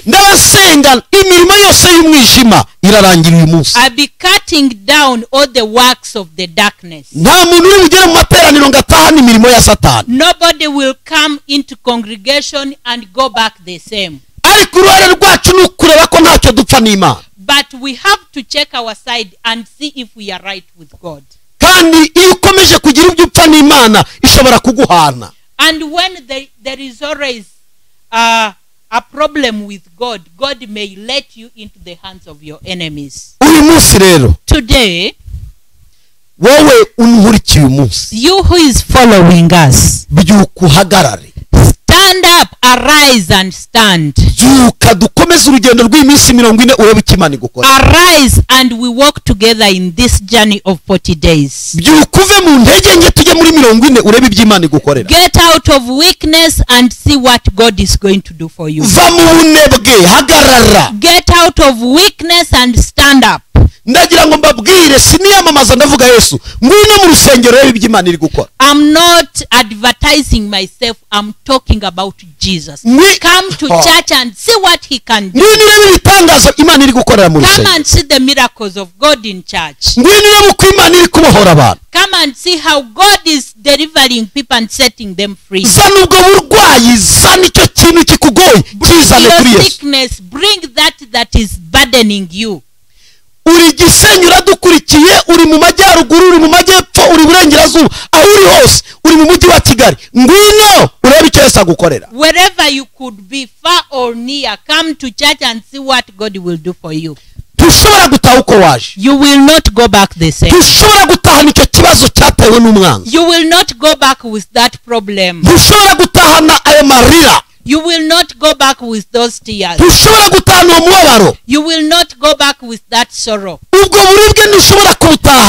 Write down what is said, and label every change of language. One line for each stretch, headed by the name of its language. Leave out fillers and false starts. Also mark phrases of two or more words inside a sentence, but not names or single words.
Kinyarwanda: ndabasenga imirimo yose y'umwijima irarangira uyu munsi.
English: I'll be cutting down all the works of the darkness.
Kinyarwanda: Nta muntu uri bugere mu materaniro ngo atahane imirimo ya Satani,
English: Nobody will come into congregation and go back the same.
Kinyarwanda: ariko uruhare rwacu ni ukureba ko ntacyo dupfa n'Imana.
English: But we have to check our side and see if we are right with God.
Kinyarwanda: Kandi iyo ukomeje kugira ibyo upfa n'Imana ishobora kuguhana.
English: And when there is always a problem with God, God may let you into the hands of your enemies.
Kinyarwanda: Uyu munsi rero,
English: Today,
Kinyarwanda: wowe unkurikiye uyu munsi,
English: you who is following us,
Kinyarwanda: byuka uhagarare,
English: stand up, arise and stand.
Kinyarwanda: byuka dukomeze urugendo rw'iminsi 40 urebe icyo Imana igukora.
English: Arise and we walk together in this journey of 40 days.
Kinyarwanda: Byuka uve mu ntege nke tujye muri 40 urebe ibyo Imana igukorera.
English: Get out of weakness and see what God is going to do for you.
Kinyarwanda: Va mu bunebwe, hagarara.
English: Get out of weakness and stand up.
Kinyarwanda: Ndagira ngo mbabwire, siniyamamaza ndavuga Yesu, ngwino mu rusengero urebe ibyo Imana iri gukora.
English: I'm not advertising myself, I'm talking about Jesus. Come to church and see what he can do.
Kinyarwanda: Ngwino urebe ibitangazo Imana iri gukorera mu
English: Come
Kinyarwanda: rusengero.
English: and see the miracles of God in church.
Kinyarwanda: Ngwino urebe uko Imana iri kubohora abantu.
English: Come and see how God is delivering people and setting them free.
Kinyarwanda: Zana ubwo burwayi, zana icyo kintu kikugoye, kizane kuri
English: Your
Kinyarwanda: Yesu.
English: sickness, bring that is burdening you.
Kinyarwanda: Uri Gisenyi uradukurikiye, uri mu majyaruguru, uri mu majyepfo, uri burengerazuba, aho uri hose, uri mu mujyi wa Kigali, ngwino urebe icyo Yesu agukorera.
English: Wherever you could be, far or near, come to church and see what God will do for you.
Kinyarwanda: tushobora gutaha uko waje.
English: You will not go back the same.
Kinyarwanda: Tushobora gutahana icyo kibazo cyatewe n'umwanzi.
English: You will not go back with that problem.
Kinyarwanda: Tushobora gutahana ayo marira.
English: You will not go back with those tears.
Kinyarwanda: Tushobora gutahana uwo mubabaro.
English: You will not go back with that sorrow.
Kinyarwanda: Ubwo buribwe ntushobora kubutahana.